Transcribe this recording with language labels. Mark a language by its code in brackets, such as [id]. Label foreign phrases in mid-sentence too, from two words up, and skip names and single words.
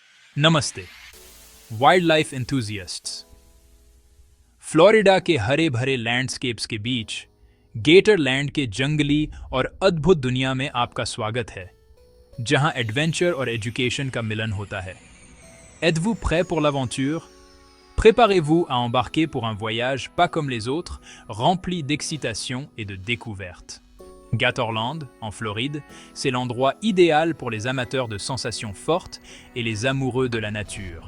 [hi] नमस्ते [en] wildlife enthusiasts. [hi] फ्लोरिडा के हरे भरे लैंडस्केप्स के बीच गेटरलैंड के जंगली और अद्भुत दुनिया में आपका स्वागत है, जहां एडवेंचर और एजुकेशन का मिलन होता है। [fr] Êtes-vous prêt pour l'aventure? Préparez-vous à embarquer pour un voyage pas comme les autres, rempli d'excitation et de découvertes. Gatorland, en Floride, c'est l'endroit idéal pour les amateurs de sensations fortes et les amoureux de la nature.